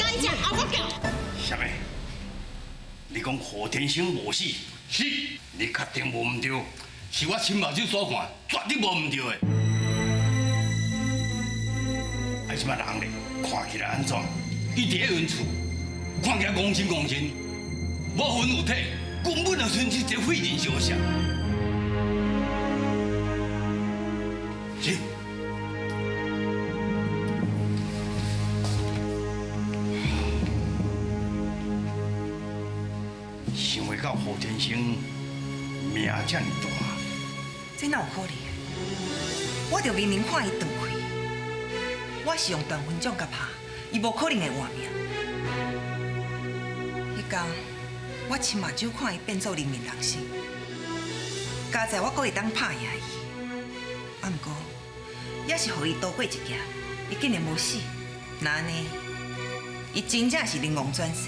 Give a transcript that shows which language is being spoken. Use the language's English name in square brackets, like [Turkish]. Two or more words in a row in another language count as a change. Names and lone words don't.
[Min Nan Chinese] 该讲啊，我讲。啥物？你讲何天生无死？是，你确定无毋对？是我亲目睭所看，绝对无毋对的。啊，即摆人咧，看起来安怎？伊伫咧原厝，看起来光鲜光鲜，无魂有体，根本就纯是一个废人烧啥。是。想袂到何天生命这么大，这哪有可能？我着明明看伊断开，我是用断魂掌甲拍，伊无可能会活命。迄天我亲目睭看伊变做人面人身，加在我阁会当拍赢伊，啊，毋过也是互伊躲过一劫，伊竟然无死。那安尼，伊真正是灵王转世。